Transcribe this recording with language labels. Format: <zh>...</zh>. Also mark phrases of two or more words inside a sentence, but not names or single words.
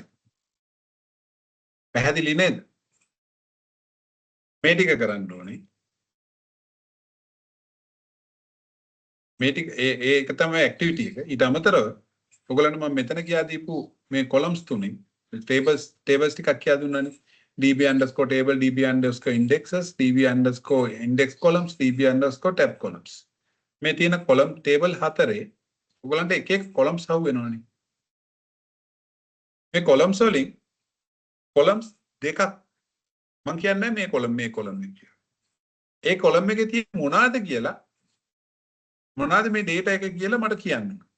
<si>පැහැදිලි නේද? මේ ටික කරන්න ඕනේ. මේ ටික ඒක තමයි ඇක්ටිවිටි එක. ඊට අමතරව ඔයගොල්ලන්ට මම මෙතන කියා දීපු මේ කොලම්ස් තුنين tables ටිකක් කියා දුන්නානේ. db_table, db_indexes, db_index columns, db_tab columns. මේ තියෙන</si> <en>column table</en> <si>හතරේ ඔයගොල්ලන්ට එක එක columns හවු වෙනවනේ. මේ columns වලින් columns දෙකක් මම කියන්නේ මේ column එක කියලා. ඒ column එකේ තියෙන මොනවාද කියලා මොනවාද මේ data එක කියලා මට කියන්න.</si>